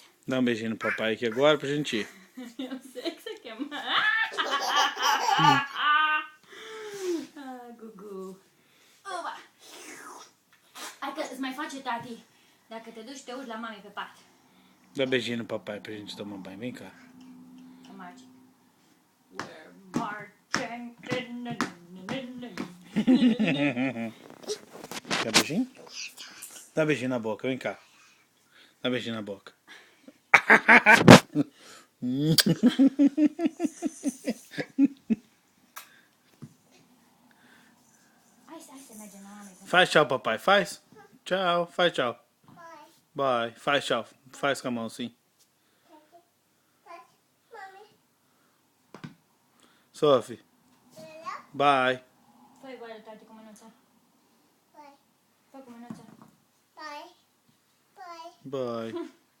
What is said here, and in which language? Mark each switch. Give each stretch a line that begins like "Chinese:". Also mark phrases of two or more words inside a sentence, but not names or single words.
Portuguese: Dá beijinho no papai aqui agora pra gente ir. Eu sei que você quer mais. Gugu. Oba.
Romanian: Hai că îți mai face tati. Dacă te duci, te uiți la mami pe pat.
Portuguese: Dá beijinho no papai pra gente tomar banho. Vem cá.
Romanian: Să marci.
English: We're marching
Portuguese: Quer beijinho? Dá beijinho na boca, vem cá. Dá beijinho na boca.
Romanian: Hai să mergem la mami.
Portuguese: Faz tchau, papai. Faz. Tchau. Faz tchau. Bye. Faz tchau. Faz com a mão assim. Sophie. Bye.
Romanian: Fă-i goală, tati, cu mânuța. Fă cu mânuța. Bye.